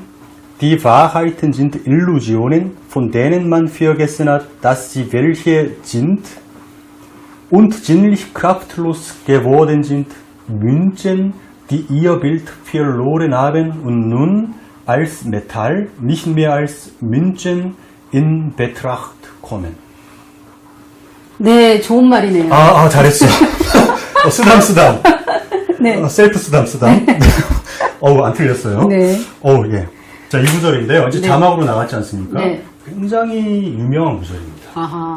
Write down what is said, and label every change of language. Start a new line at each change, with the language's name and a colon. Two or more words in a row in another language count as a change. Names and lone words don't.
German: Die Wahrheiten sind Illusionen, von denen man vergessen hat, dass sie welche sind und sinnlich kraftlos geworden sind, Münzen, die ihr Bild verloren haben und nun als Metall, nicht mehr als Münzen in Betracht kommen.
Korean: 네, 좋은 말이네요. 잘했어. 쓰담. 네. 셀프 쓰담. 안 틀렸어요. 네. 예. 자, 이 구절인데요. 이제 네. 자막으로 나왔지 않습니까? 네. 굉장히 유명한 구절입니다. 아하.